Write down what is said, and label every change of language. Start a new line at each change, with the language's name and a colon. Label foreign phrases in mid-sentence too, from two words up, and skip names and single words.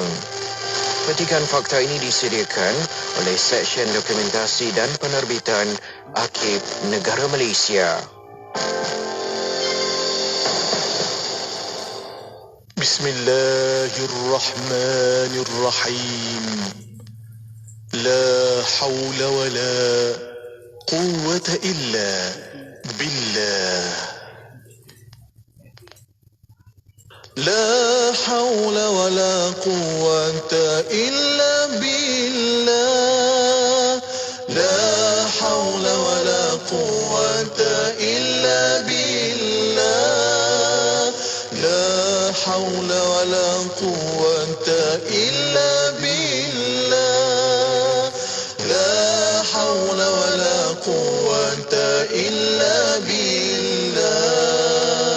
Malay: Petikan fakta ini disediakan oleh Seksyen Dokumentasi dan Penerbitan Arkib Negara Malaysia.
Arabic: بسم الله الرحمن الرحيم. لا حول ولا قوة إلا بالله. لا حول ولا قوة إلا بالله. لا حول ولا قوة إلا بالله. لا حول ولا قوة إلا بالله. لا حول ولا قوة إلا بالله.